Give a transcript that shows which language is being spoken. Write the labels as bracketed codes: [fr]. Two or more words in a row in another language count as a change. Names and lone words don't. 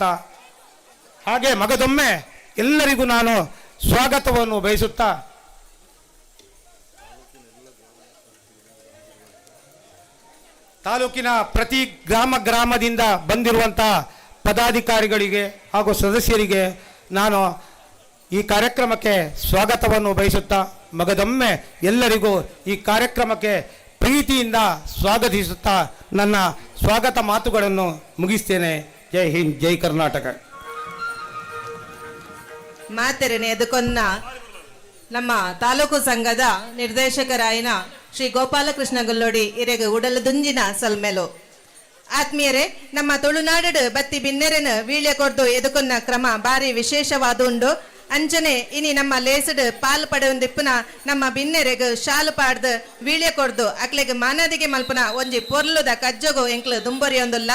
[kn] ಹಾಗೆ ಮಗದೊಮ್ಮೆ ಎಲ್ಲರಿಗೂ ನಾನು ಸ್ವಾಗತವನ್ನು ಬಯಸುತ್ತಾ, ತಾಲೂಕಿನ ಪ್ರತಿ ಗ್ರಾಮದಿಂದ ಬಂದಿರುವಂಥ ಪದಾಧಿಕಾರಿಗಳಿಗೆ ಹಾಗೂ ಸದಸ್ಯರಿಗೆ ನಾನು ಈ ಕಾರ್ಯಕ್ರಮಕ್ಕೆ ಸ್ವಾಗತವನ್ನು ಬಯಸುತ್ತಾ, ಮಗದೊಮ್ಮೆ ಎಲ್ಲರಿಗೂ ಈ ಕಾರ್ಯಕ್ರಮಕ್ಕೆ ಪ್ರೀತಿಯಿಂದ ಸ್ವಾಗತಿಸುತ್ತಾ ನನ್ನ ಸ್ವಾಗತ ಮಾತುಗಳನ್ನು ಮುಗಿಸ್ತೇನೆ. ಜೈ ಹಿಂದ್, ಜೈ ಕರ್ನಾಟಕ. [tcy] ಮಾತೆರೆನೆ ಎದುಕೊನ್ನ ನಮ್ಮ ತಾಲೂಕು ಸಂಘದ ನಿರ್ದೇಶಕರಾಯಿನ ಶ್ರೀ ಗೋಪಾಲಕೃಷ್ಣ ಗೊಲ್ಲೋಡಿ ಇರೆಗೆ ಉಡಲು ದುಂಜಿನ ಸಲ್ಮೆಲು. ಆತ್ಮೀಯರೇ, ನಮ್ಮ ತುಳುನಾಡು ಬತ್ತಿ ಬಿನ್ನೆರೆನ ವೀಳ್ಯ ಕೊರ್ದು ಎದುಕೊನ್ನ ಕ್ರಮ ಬಾರಿ ವಿಶೇಷವಾದುಂಡು. ಅಂಚನೆ ಇನಿ ನಮ್ಮ ಲೇಸಡ್ ಪಾಲು ಪಡೆಯೊಂದಿಪ್ಪುನ ನಮ್ಮ ಬಿನ್ನೆರೆಗೆ ಶಾಲು ಪಾಡ್ದು ವೀಳ್ಯ ಕೊರ್ದು ಅಕ್ಲೆಗೆ ಮಾನದಿಗೆ ಮಲ್ಪುನ ಒಂಜಿ ಪೊರ್ಲುದ ಕಜ್ಜಗು ಎಂಕ್ಲು ದುಂಬರಿಯೊಂದುಲ್ಲ.